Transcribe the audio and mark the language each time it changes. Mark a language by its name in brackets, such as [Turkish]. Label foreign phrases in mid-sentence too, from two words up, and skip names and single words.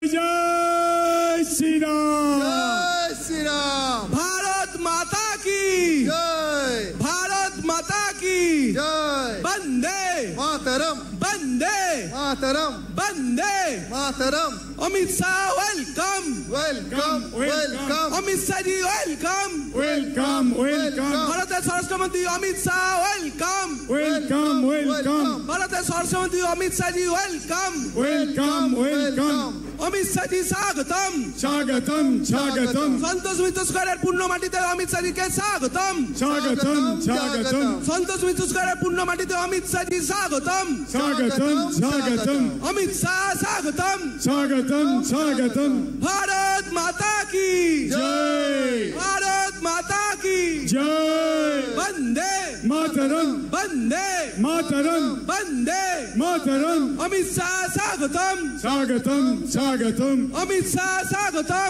[Hindi] जय श्री राम। जय श्री राम। भारत माता की जय। भारत माता की जय। वंदे मातरम। वंदे मातरम। वंदे मातरम। अमित शाह वेलकम [English] welcome welcome. अमित शाह जी वेलकम welcome welcome. [Bangla] ভারতের স্বরাষ্ট্রমন্ত্রী অমিত শাহ ওয়েলকাম [English] welcome welcome. [Bangla] ভারতের স্বরাষ্ট্রমন্ত্রী অমিত শাহ জি ওয়েলকাম [English] welcome welcome. [Bangla] অমিত শাহ জি স্বাগতম [Hindi] स्वागतम स्वागतम [Bangla] সন্তোষ মিত্র স্কয়ারের পূর্ণ মাটিতে অমিত শাহ জিকে স্বাগতম [Hindi] स्वागतम स्वागतम [Bangla] সন্তোষ মিত্র স্কয়ারের পূর্ণ মাটিতে অমিত শাহ জি স্বাগতম [Hindi] स्वागतम स्वागतम [Bangla] অমিত শাহ স্বাগতম [Hindi] स्वागतम स्वागतम। भारत माता की जय भारत माता की जय वंदे मातरम वंदे मातरम वंदे मातरम। अमित शाह स्वागतम स्वागतम स्वागतम अमित शाह स्वागतम